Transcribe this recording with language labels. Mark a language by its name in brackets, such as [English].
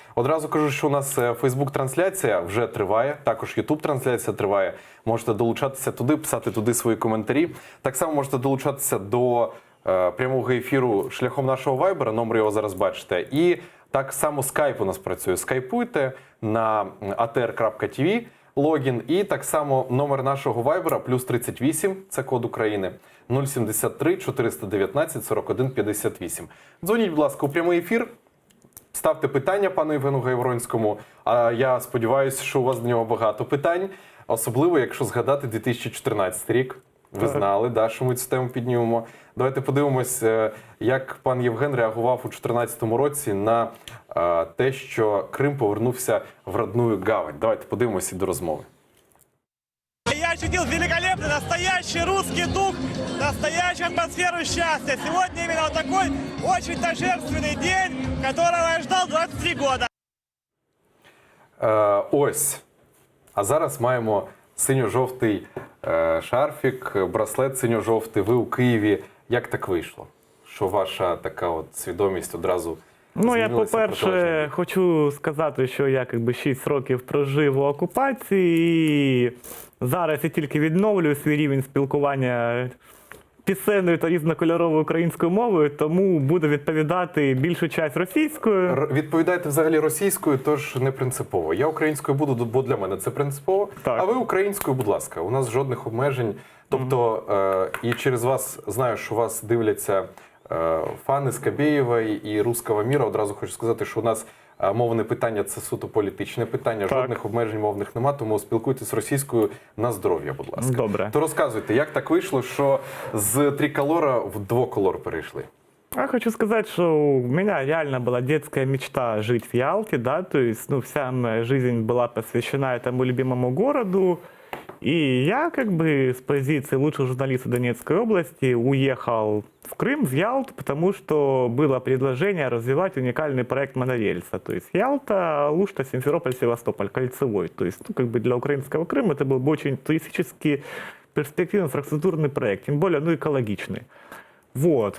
[Ukrainian] Одразу кажу, що у нас Фейсбук-трансляція вже триває, також Ютуб-трансляція триває. Можете долучатися туди, писати туди свої коментарі. Так само можете долучатися до прямого ефіру шляхом нашого вайбера, номер його зараз бачите. І так само скайп у нас працює. Скайпуйте на atr.tv, логін. І так само номер нашого вайбера плюс 38, це код України, 073 419 41 58. Дзвоніть, будь ласка, у прямий ефір. Ставте питання пану Євгену Гайворонському, а я сподіваюся, що у вас до нього багато питань, особливо, якщо згадати 2014 рік. Ви знали, да, що ми цю тему піднімемо. Давайте подивимось, як пан Євген реагував у 2014 році на те, що Крим повернувся [Russian] в родную гавань. [Ukrainian] Давайте подивимося до розмови. [Russian] Я ощутил великолепный, настоящий русский дух, настоящую атмосферу счастья. Сегодня именно вот такой очень торжественный день, которого я ждал 23 года. [Ukrainian] Ось. А зараз маємо синьо-жовтий шарфік, браслет синьо-жовтий. Ви у Києві. Як так вийшло? Що ваша така от свідомість одразу Ну, я, змінилася по-перше, протилежно? хочу сказати, що я 6 років прожив у окупації, і зараз я тільки відновлюю свій рівень спілкування пісенною та різнокольоровою українською мовою, тому буду відповідати більшу часть російською. Відповідаєте взагалі російською, тож не принципово. Я українською буду, бо для мене це принципово. Так. А ви українською, будь ласка. У нас жодних обмежень. Тобто, і через вас, знаю, що вас дивляться фани Скабєєвої і Руського міра. Одразу хочу сказати, що у нас мовне питання – це суто політичне питання. Так. Жодних обмежень мовних нема, тому спілкуйтесь російською на здоров'я, будь ласка. Добре. То розказуйте, як так вийшло, що з триколора в двоколор перейшли? [Russian] Я хочу сказать, что у меня реально была детская мечта жить в Ялте, да, то есть, вся моя жизнь была посвящена этому любимому городу, и я с позиции лучшего журналиста Донецкой области уехал в Крым, в Ялту, потому что было предложение развивать уникальный проект монорельса, то есть Ялта, Алушта, Симферополь, Севастополь, кольцевой, то есть, для украинского Крыма это был бы очень туристически перспективный инфраструктурный проект, тем более, экологичный. Вот.